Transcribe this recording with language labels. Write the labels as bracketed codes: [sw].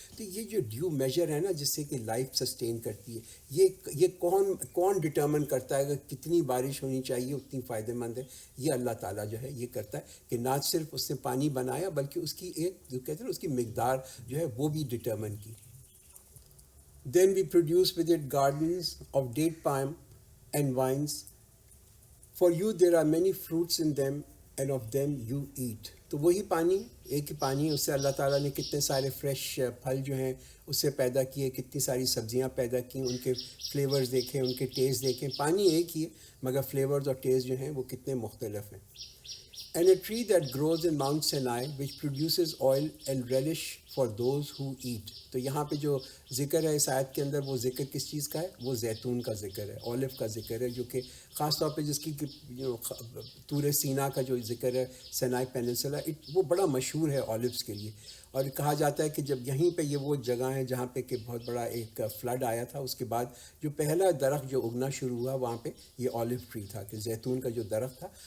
[ur] تو یہ جو ڈیو میجر ہے نا جس سے کہ لائف سسٹین کرتی ہے، یہ کون ڈٹرمن کرتا ہے کہ کتنی بارش ہونی چاہیے اتنی فائدہ مند ہے؟ یہ اللہ تعالیٰ جو ہے یہ کرتا ہے کہ نہ صرف اس نے پانی بنایا بلکہ اس کی ایک جو کہتے ہیں اس کی مقدار جو ہے وہ بھی ڈٹرمن کی. [en] Then we produce with it gardens of date palm and vines. For you there are many fruits in them, and of them you eat. [ur] تو وہی پانی، ایک ہی پانی، اس سے اللہ تعالیٰ نے کتنے سارے فریش پھل جو ہیں اس سے پیدا کیے، کتنی ساری سبزیاں پیدا کیں، ان کے فلیورز دیکھیں، ان کے ٹیسٹ دیکھیں. پانی ایک ہی ہے مگر فلیورز اور ٹیسٹ جو ہیں وہ کتنے مختلف ہیں. [en] And a tree that grows in Mount Sinai which produces oil and relish for those who eat. [ur] تو یہاں پہ جو ذکر ہے اس آیت کے اندر وہ ذکر کس چیز کا ہے؟ وہ زیتون کا ذکر ہے، اولیو کا ذکر ہے، جو کہ خاص طور پہ جس کی طور سینا کا جو ذکر ہے سینائی پیننسولا، وہ بڑا مشہور ہے اولیوز کے لیے. اور کہا جاتا ہے کہ جب یہیں پہ یہ وہ جگہ ہے جہاں پہ کہ بہت بڑا ایک فلڈ آیا تھا، اس کے بعد جو پہلا درخت جو اگنا شروع ہوا وہاں پہ یہ اولیو ٹری تھا، کہ زیتون کا جو درخت تھا.